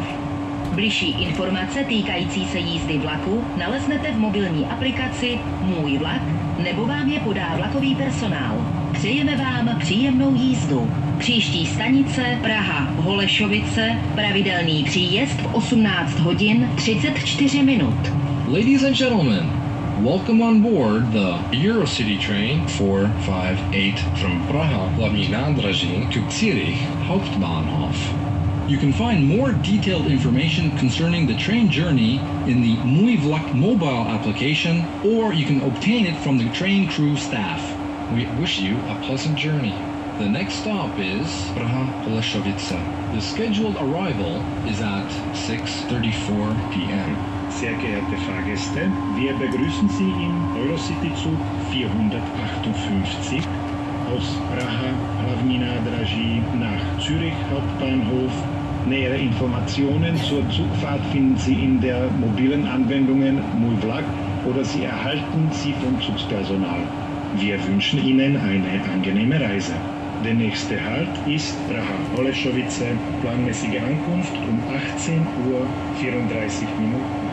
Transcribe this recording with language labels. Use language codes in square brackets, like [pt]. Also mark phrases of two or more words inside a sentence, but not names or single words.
[cs] Bližší informace týkající se jízdy vlaku naleznete v mobilní aplikaci Můj vlak nebo vám je podá vlakový personál. Přejeme vám příjemnou jízdu. Příští stanice Praha Holešovice, pravidelný příjezd v 18 hodin 34 minut. [en] Ladies and gentlemen, welcome on board the Eurocity train 458 from Praha hlavní nádraží to Zürich Hauptbahnhof. You can find more detailed information concerning the train journey in the Můj vlak mobile application, or you can obtain it from the train crew staff. We wish you a pleasant journey. The next stop is Praha Holešovice. The scheduled arrival is at 6:34 p.m. [de] Sehr geehrte Fahrgäste, wir begrüßen Sie im Eurocity-Zug 458 aus Praha hlavní nádraží nach Zürich Hauptbahnhof. Nähere Informationen zur Zugfahrt finden Sie in der mobilen Anwendungen Můj vlak oder Sie erhalten sie vom Zugspersonal. Wir wünschen Ihnen eine angenehme Reise. Der nächste Halt ist Praha Holešovice, planmäßige Ankunft um 18:34 Uhr.